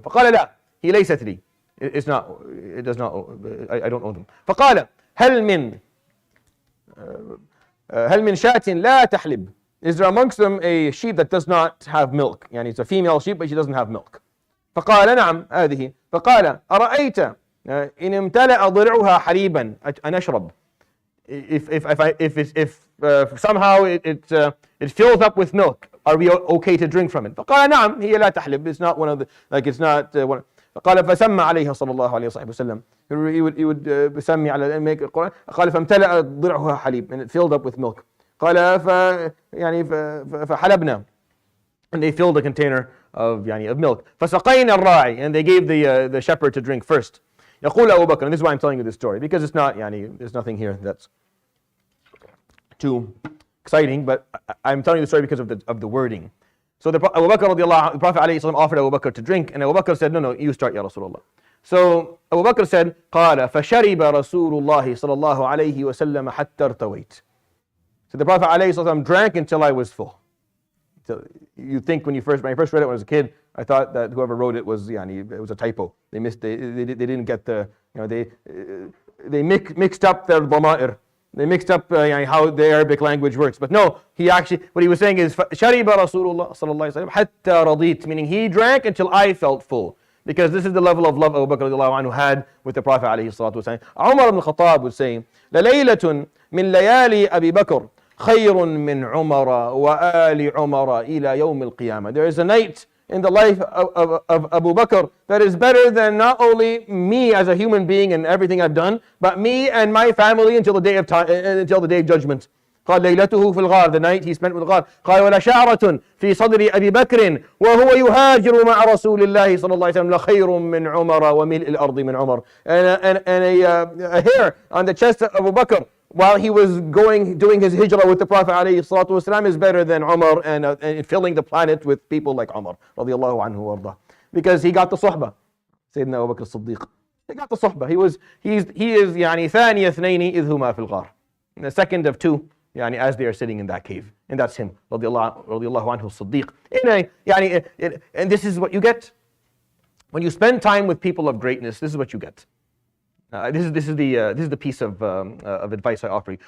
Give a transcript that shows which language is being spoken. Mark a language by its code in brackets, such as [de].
[ar] فقال لا, هي ليست لي. [en] It's not. It does not. I don't own them. [ar] فقال هل من شاة لا تحلب? [en] Is there amongst them a sheep that does not have milk? يعني it's a female sheep but she doesn't have milk. [ar] فقال نعم هذه. فقال أرأيت إن امتلأ ضرعها حليبا أنشرب? [en] If somehow it fills up with milk, are we okay to drink from it? [ar] فقال نعم هي لا تحلب. [en] It's not one of the, like it's not one. [ar] قال فسمى عليها صلى الله عليه وسلم. [en] He would [ar] بسمي على [en] make [ar] القرآن. قال فامتلأ ضرعها حليب, [en] and it filled up with milk. [ar] قال فحلبنا, [en] and they filled a container of milk. [ar] فسقينا الراعي, [en] and they gave the shepherd to drink first. [ar] يقول أبو بكر, [en] and this is why I'm telling you this story, because it's not there's nothing here that's too exciting, but I'm telling you the story because of the wording. So Abu Bakr radiallahu, the Prophet ﷺ offered Abu Bakr to drink, and Abu Bakr said, no, you start, Ya Rasulullah. So Abu Bakr said, [ar] قال فشرب رسول الله صلى الله عليه وسلم حتى ارتويت. [en] So the Prophet ﷺ drank until I was full. So you think when I first read it when I was a kid, I thought that whoever wrote it was it was a typo. They didn't get they mixed up their dhama'ir. They mixed up how the Arabic language works. But no, what he was saying is [ar] شرب رسول الله صلى الله عليه وسلم حتى رضيت, [en] meaning he drank until I felt full. Because this is the level of love Abu Bakr radiallahu anhu had with the Prophet alayhi salatu wasalam. Umar ibn Khattab would say, [ar] لَلَيْلَةٌ مِنْ لَيَالِي أَبِي بَكْرٍ خَيْرٌ مِنْ عُمَرَ وَآلِ عُمَرَ إِلَى يَوْمِ الْقِيَامَةِ. [en] There is a night in the life of Abu Bakr that is better than not only me as a human being and everything I've done, but me and my family until the day of judgment. [ar] قال ليلته في الغار, [en] the night he spent with the غار. [ar] قال ولا شعرة في صدر أبي بكر وهو يهاجر مع رسول الله صلى الله عليه وسلم لخير من عمر وملء الأرض من عمر. [en] And a hair on the chest of Abu Bakr while he was doing his hijrah with the Prophet alayhi salatu wasalam is better than Umar and filling the planet with people like Umar radiallahu anhu warda. Because he got the suhbah. Sayyidina Abu Bakr as-Siddiq. He got the suhbah. He is [ar] ثاني اثنين إذ هما في الغار. [en] The second of two, as they are sitting in that cave. And that's him, radiallahu anhu Siddiq. And this is what you get. When you spend time with people of greatness, this is what you get. This is the piece of advice I offer you.